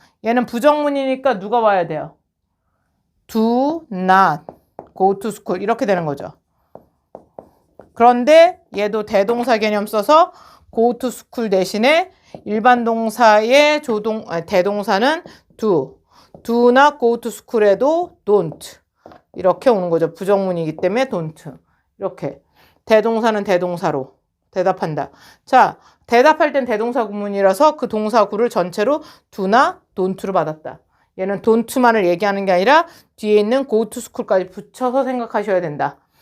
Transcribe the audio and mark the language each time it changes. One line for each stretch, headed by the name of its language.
Korean: 얘는 부정문이니까 누가 와야 돼요?
English: Do not go to school.
Korean: 이렇게 되는 거죠. 그런데 얘도 대동사 개념 써서
English: go to school
Korean: 대신에 일반 동사의 대동사는 do.
English: do not go to school에도 don't.
Korean: 이렇게 오는 거죠. 부정문이기 때문에 don't. 이렇게. 대동사는 대동사로 대답한다. 자, 대답할 땐 대동사 구문이라서 그 동사구를 전체로 do나 don't로 받았다. 얘는 don't만을 얘기하는 게 아니라 뒤에 있는
English: go to school
Korean: 까지 붙여서 생각하셔야 된다.